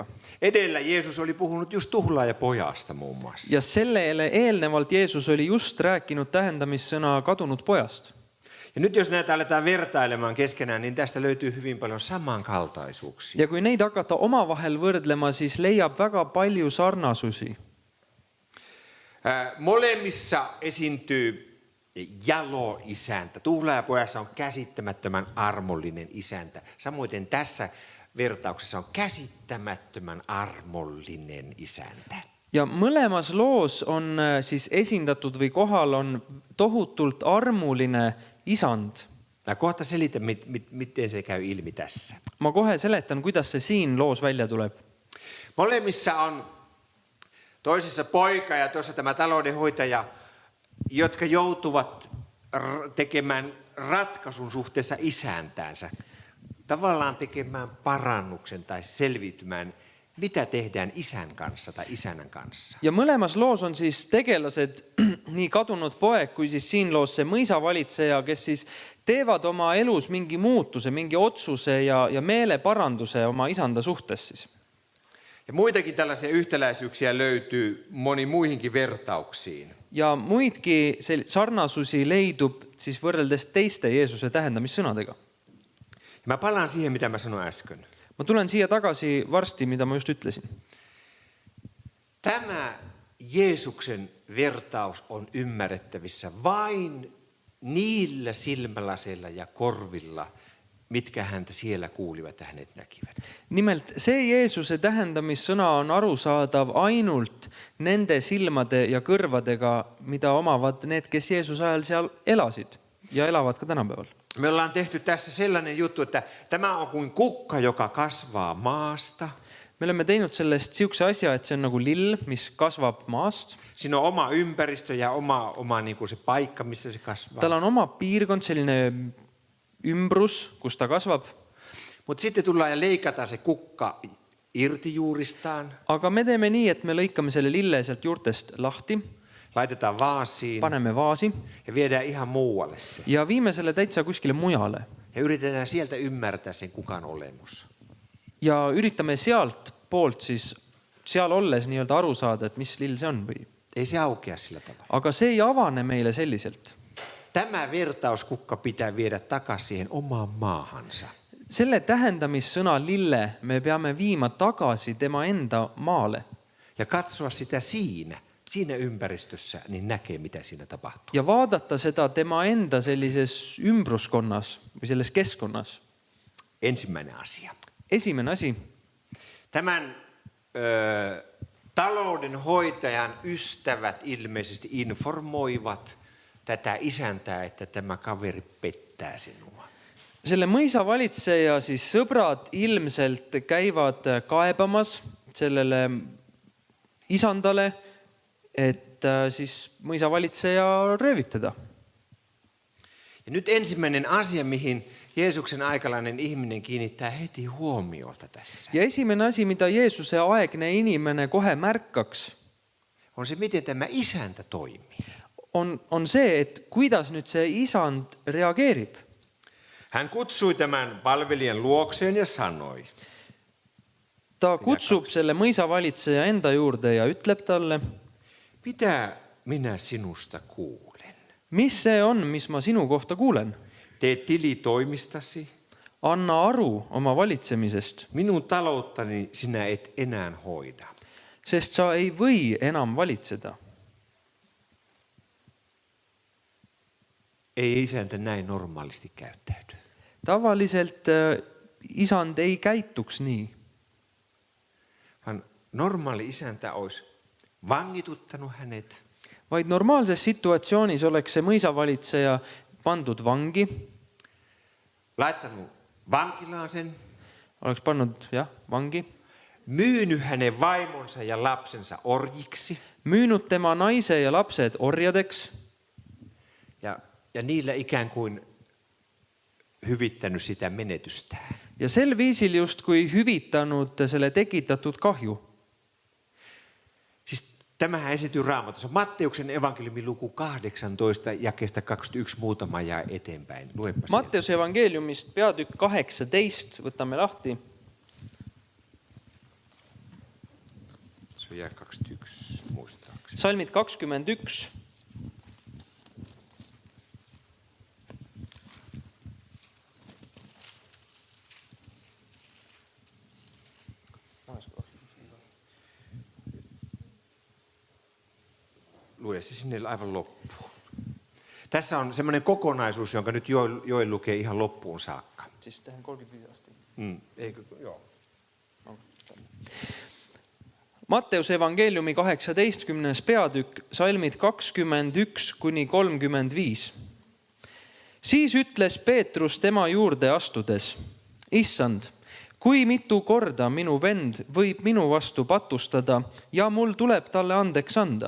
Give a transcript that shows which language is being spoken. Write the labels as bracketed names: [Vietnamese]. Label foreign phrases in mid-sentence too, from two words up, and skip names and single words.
[Finnish] Edellä Jeesus oli puhunut just tuhlaajapojasta muun muassa. [Estonian] Ja sellele eelnevalt Jeesus oli just rääkinud tähendamissõna kadunud pojast. [Finnish] Ja nyt jos näitä aletaan vertailemaan keskenään, niin tästä löytyy hyvin paljon samankaltaisuuksia. [Estonian] Ja kui neid hakata omavahel võrdlema, siis leiab väga palju sarnasusi. [Finnish] Molemmissa esiintyy jalo isäntä. Tuhlaajapojassa on käsittämättömän armollinen isäntä. Samoin tässä vertauksessa on käsittämättömän armollinen isäntä. [Estonian] Ja mõlemas loos on siis esindatud või kohal on tohutult armuline isand. [Finnish] Mä kohta selitän, miten se käy ilmi tässä. [Estonian] Ma kohe seletan, kuidas see siin loos välja tuleb. [Finnish] Molemmissa on toisessa poika ja toisessa tämä taloudenhoitaja, jotka joutuvat tekemään ratkaisun suhteessa isäntäänsä. Tavallaan tekemään parannuksen tai selviytymään, mitä tehdään isän kanssa tai isännän kanssa. [Estonian] Ja mõlemas loos on siis tegelased, nii kadunud poeg, kui siis siin loos see mõisavalitseja, kes siis teevad oma elus mingi muutuse, mingi otsuse ja meeleparanduse oma isanda suhtes siis. [Finnish] Ja muitakin tällaisia yhtäläisyyksiä löytyy moni muihinkin vertauksiin. [Estonian] Ja muidki sarnasusi leidub siis võrreldes teiste Jeesuse tähendamissõnadega. [Finnish] Mä palaan siihen, mitä mä sanoin äsken. [Estonian] Ma tulen siia tagasi varsti, mida ma just ütlesin. [Finnish] Tämä Jeesuksen vertaus on ymmärrettävissä vain niillä silmälaseilla ja korvilla, mitkä häntä siellä kuulivat ja hänet näkivät. [Estonian] Nimelt, see Jeesuse tähendamissõna on arusaadav ainult nende silmade ja kõrvadega, mida omavad need, kes Jeesuse ajal seal elasid ja elavad ka tänapäeval. [Finnish] Me ollaan tehty tässä sellainen juttu, että tämä on kuin kukka, joka kasvaa maasta. [Estonian] Me oleme teinud sellest siukse asja, et see on nagu lill, mis kasvab maast. [Finnish] Siinä on oma ympäristö ja oma niin kuin se paikka, missä se kasvaa. [Estonian] Tal on oma piirkond, selline ümbrus, kus ta kasvab. [Finnish] Mutta sitten tullaan ja leikataan se kukka irti juuristaan. [Estonian] Aga me teeme nii, et me lõikame selle lille sealt juurtest lahti, [Finnish] Laitetaan vaasiin [Estonian] paneme vaasi [Finnish] ja viedään ihan muualle se. [Estonian] ja viime selle täitsa kuskile mujale. [Finnish] Ja yritetään sieltä ymmärtää sen kukan olemus. [Estonian] Ja üritame sealt poolt siis seal olles nii-öelda aru saada, et mis lill see on või. [Finnish] Ei se aukea sillä tavalla. [Estonian] Aga see ei avane meile selliselt. [Finnish] Tämä vertauskukka pitää viedä takaisin siihen omaan maahansa. [Estonian] Selle tähendamissõna lille me peame viima tagasi tema enda maale [Finnish] Ja katsoa sitä siinä ympäristössä, niin näkee mitä siinä tapahtuu. [Estonian] ja vaadata seda tema enda sellises ümbruskonnas või selles keskkonnas. [Finnish] Ensimmäinen asia. [Estonian] Esimene asi. [Finnish] Tämän taloudenhoitajan ystävät ilmeisesti informoivat tätä isäntää, että tämä kaveri pettää sinua. [Estonian] Selle mõisavalitseja siis sõbrad ilmselt käivad kaebamas sellele isandale, et siis mõisavalitseja röövitada. [Finnish] Ja nyt ensimmäinen asia, mihin Jeesuksen aikalainen ihminen kiinnittää heti huomiota tässä, [Estonian] Ja esimene asi, mida Jeesuse aegne inimene kohe märkaks, [Finnish] on se, miten tämä isäntä toimii. [Estonian] on see, et kuidas nüüd see isand reageerib. [Finnish] Hän kutsui tämän palvelijan luokseen ja sanoi, [Estonian] Ta kutsub selle mõisavalitseja enda juurde ja ütleb talle, [Finnish] mitä minä sinusta kuulen? [Estonian] mis see on, mis ma sinu kohta kuulen? [Finnish] Tee tili toimistasi, [Estonian] Anna aru oma valitsemisest, [Finnish] minun talouttani sinä et enää hoida. [Estonian] sest sa ei või enam valitseda. [Finnish] Ei isäntä näin normaalisti käyttäydy. [Estonian] Tavaliselt isand ei käituks nii, [Finnish] Vaan normaali isäntä olisi vangituttanut hänet, [Estonian] vaid normaalses situatsioonis oleks see mõisavalitseja pandud vangi, [Finnish] laittanut vankilaan sen, [Estonian] oleks pannud vangi, [Finnish] myynyt hänen vaimonsa ja lapsensa orjiksi [Estonian] müünud tema naise ja lapsed orjadeks [Finnish] ja niillä ikään kuin hyvittänyt sitä menetystään. [Estonian] ja sel viisil justkui hüvitanud selle tekitatud kahju. [Finnish] Siis tämähän esityy Raamatussa. Matteuksen evankeliumin luku 18, jakeesta 21 muutama jää eteenpäin. Luepa sieltä. [Estonian] Matteuse evangeeliumist peatükk 18, võtame lahti. [Finnish] Se jää 21 muistaakseni. [Estonian] Salmid 21. [Finnish] Lue se sinne aivan loppuun. Tässä on semmoinen kokonaisuus, jonka nyt Joel lukee ihan loppuun saakka. Siis tähän 35 asti. Eikö? Joo. [Estonian] Matteuse evangeeliumi 18. peatükk, salmid 21 kuni 35. Siis ütles Peetrus tema juurde astudes, Issand, kui mitu korda minu vend võib minu vastu patustada ja mul tuleb talle andeks anda?